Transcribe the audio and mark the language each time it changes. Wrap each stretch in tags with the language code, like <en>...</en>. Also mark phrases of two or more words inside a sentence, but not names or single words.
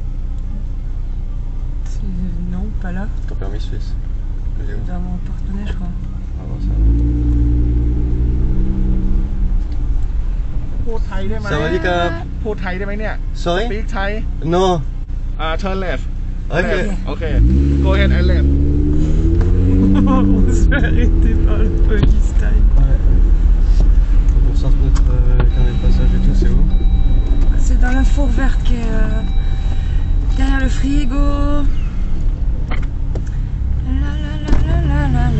<fr>Non, pas là. Ton permis suisse? Il est où? Dans mon porte-monnaie, je crois. Ah bon, ça</fr> <th>พูดไทยได้ไหม</th> <fr>va.</fr> <th>สวัสดีครับ. พูดไทยได้ไหมเนี่ย</th> <en>Sorry? Speak Thai No. turn left Ok. Left. Okay go ahead and left</en> <fr>On se fait arrêter par le police Thaï. Ouais. Pour sortir notre carnet de passage et tout, c'est où? c'est dans la four verte qui est derrière le frigo. La la la la la la la.</fr>